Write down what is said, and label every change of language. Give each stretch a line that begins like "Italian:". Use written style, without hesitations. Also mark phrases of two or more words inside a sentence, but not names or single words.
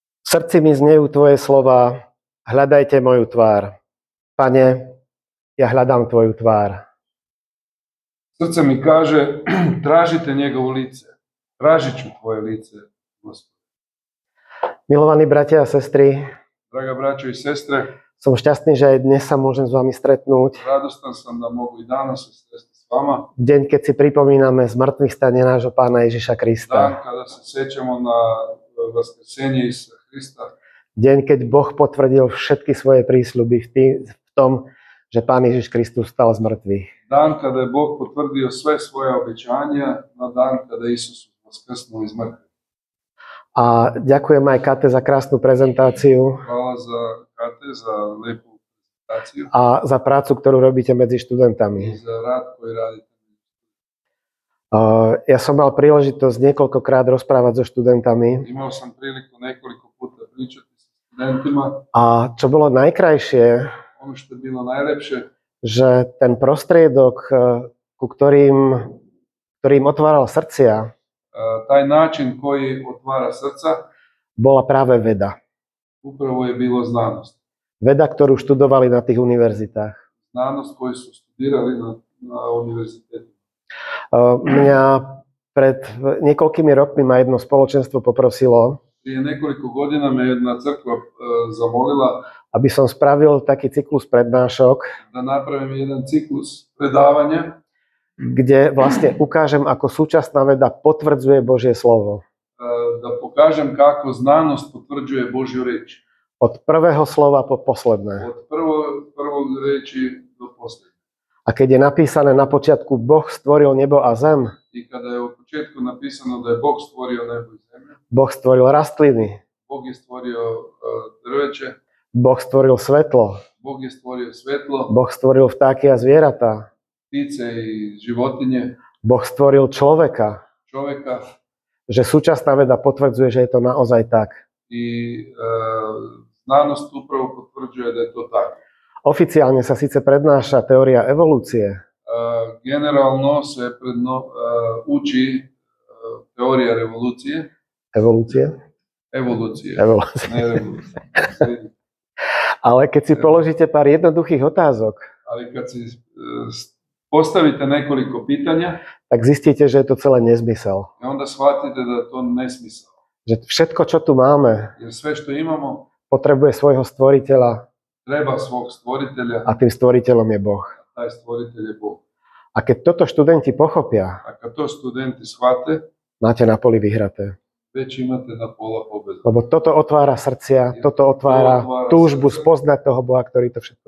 Slovak: srdci mi znejú tvoje slova, hľadajte moju tvár. Pane, ja hľadám tvoju tvár.
Croatian: Srce mi kaže, tražite njegovo lice. Tražit ću tvoje lice, Gospod.
Slovak: Milovaní bratia a sestry,
Croatian: Draga braćo i sestre,
Slovak: som šťastný, že aj dnes sa môžem s vami stretnúť.
Croatian: radostan sam da mogu i danas se sresti s vama.
Slovak: V deň, keď si pripomíname zmrtvých stanie nášho Pána Ježiša
Croatian: Dan
Slovak: Krista.
Croatian: kada se sjećamo na vaskrsenje Isusa Hrista.
Slovak: Deň, keď Boh potvrdil všetky svoje prísľuby v tom, že Pán Ježiš Kristus stal z mŕtvych.
Croatian: Dan kada je Bog potvrdio sve svoje obećanja, na dan kada je Isus vaskrsnuo iz mrtvih.
Slovak: A ďakujem aj Kate za krásnu prezentáciu
Croatian: Hvala za Kate, za lepu prezentaciju
Slovak: a za prácu, ktorú robíte medzi
Croatian: i
Slovak: študentami.
Croatian: za rad koji radite.
Slovak: Ja som mal príležitosť niekoľkokrát rozprávať so študentami
Croatian: Imao sam priliku nekoliko puta pričati sa studentima.
Slovak: a čo bolo najkrajšie,
Croatian: Ono što je bilo najlepše,
Slovak: že ten prostriedok, ku ktorým otváral srdcia,
Croatian: taj način koji otvara srca,
Slovak: bola práve veda.
Croatian: upravo je bilo znanost.
Slovak: Veda, ktorú študovali na tých univerzitách.
Croatian: Znanost koju su studirali na univerzitetu.
Slovak: Mňa pred niekoľkými rokmi ma jedno spoločenstvo poprosilo,
Croatian: Prije nekoliko godina me jedna crkva zamolila
Slovak: aby som spravil taký cyklus prednášok,
Croatian: da napravim jedan ciklus predavanja
Slovak: kde vlastne ukážem, ako súčasná veda potvrdzuje Božie slovo.
Croatian: da pokažem kako znanost potvrđuje Božju riječ.
Slovak: Od prvého slova po posledné.
Croatian: Od prvog riječi do posljednje.
Slovak: A keď je napísané na počiatku Boh stvoril nebo a zem,
Croatian: I kada je u početku napisano da je Bog stvorio nebo i zemlju,
Slovak: Boh stvoril rastliny,
Croatian: Bog je stvorio drveće,
Slovak: Boh stvoril svetlo,
Croatian: Bog je stvorio svetlo,
Slovak: Boh stvoril vtáky a zvieratá,
Croatian: ptice i životinje,
Slovak: Boh stvoril človeka,
Croatian: čovjeka
Slovak: že súčasná veda potvrdzuje, že je to naozaj tak.
Croatian: i znanost upravo potvrđuje da je to tako.
Slovak: Oficiálne sa síce prednáša teória evolúcie,
Croatian: Generalno se uči teorija revolucije,
Slovak: evolúcie,
Croatian: evolucije, ne revolucije.
Slovak: ale keď si položíte pár jednoduchých otázok,
Croatian: Ali kad si postavite nekoliko pitanja,
Slovak: tak zistíte, že je to celé nezmysel.
Croatian: onda shvatite da je to nesmisao.
Slovak: Že všetko, čo tu máme,
Croatian: Jer sve što imamo
Slovak: potrebuje svojho stvoriteľa
Croatian: treba svog stvoritelja,
Slovak: a tým stvoriteľom je Boh.
Croatian: taj stvoritelj je Bog.
Slovak: A keď toto študenti pochopia,
Croatian: A kad to studenti shvate,
Slovak: máte na poli vyhraté.
Croatian: već imate na pola pobjede.
Slovak: Lebo toto otvára srdcia, toto otvára túžbu spoznať toho Boha, ktorý to všetko